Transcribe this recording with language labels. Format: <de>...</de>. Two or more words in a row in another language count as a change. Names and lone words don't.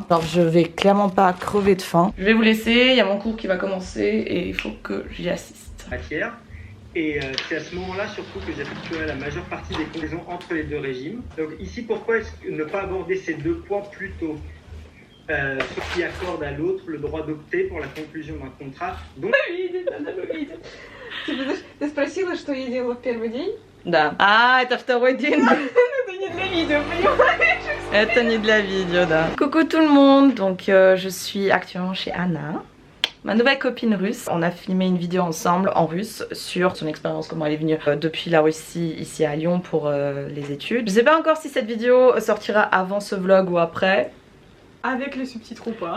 <fr>Alors je vais clairement pas crever de faim. Je vais vous laisser, il y a mon cours qui va commencer et il faut que j'y assiste. Matière. Et c'est à ce moment-là surtout que j'effectuerai la majeure partie des combinaisons entre les deux régimes. Donc ici, pourquoi est-ce que ne pas aborder ces deux points plus tôt ce qui accorde à l'autre le droit d'opter pour la conclusion d'un contrat. Donc...</fr> <ru>Ты спросила, что я делала в первый день? Да. А, это второй день. Это не для видео, понимаешь? Это не для видео, да.</ru> <fr>Coucou tout le monde, donc je suis actuellement chez Anna. ma nouvelle copine russe. On a filmé une vidéo ensemble en russe sur son expérience, comment elle est venue depuis la Russie ici à Lyon pour les études. Je sais pas encore si cette vidéo sortira avant ce vlog ou après. Avec les sous-titres ou pas.</fr>